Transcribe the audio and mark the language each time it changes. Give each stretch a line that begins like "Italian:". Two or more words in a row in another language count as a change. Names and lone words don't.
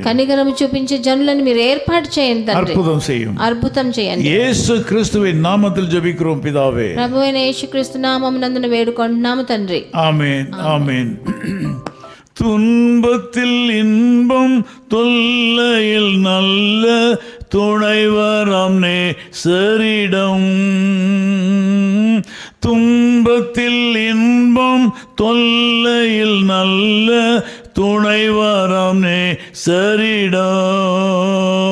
Telugu: కనికరము చూపించే జనులను మీరు ఏర్పాటు చేయండి తండ్రి.
Tamil: அற்புதம் செய்யும்.
Telugu: అద్భుతం చేయండి.
Tamil: இயேசு கிறிஸ்துவின் நாமத்தில் ஜெபிக்கிறோம் பிதாவே.
Telugu: ప్రభువైన యేసుక్రీస్తు నామమునందున వేడుకొంటున్నాము తండ్రి.
Tamil: ஆமென் ஆமென். துன்பத்தில் இன்பம் தொல்லையில் நல்ல துணைவரம் நேசரிடம். துன்பத்தில் இன்பம் தொல்லையில் நல்ல துணைவரம் நேசரிடம்.